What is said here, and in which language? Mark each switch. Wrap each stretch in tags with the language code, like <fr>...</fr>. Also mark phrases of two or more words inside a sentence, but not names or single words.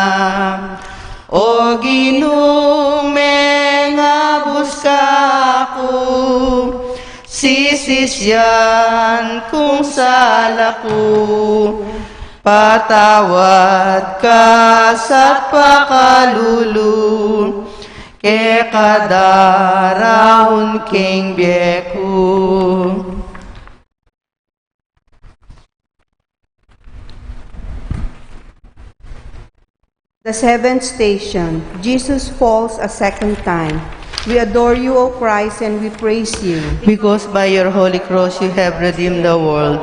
<pam>O ginong mengabus ka ako, sisisyan kung sala ko, patawad ka sa pakalulu, ke kadaraon king biyeko.</pam> <en>The seventh station, Jesus falls a second time. We adore you, O Christ, and we praise you. Because by your holy cross you have redeemed the world.</en>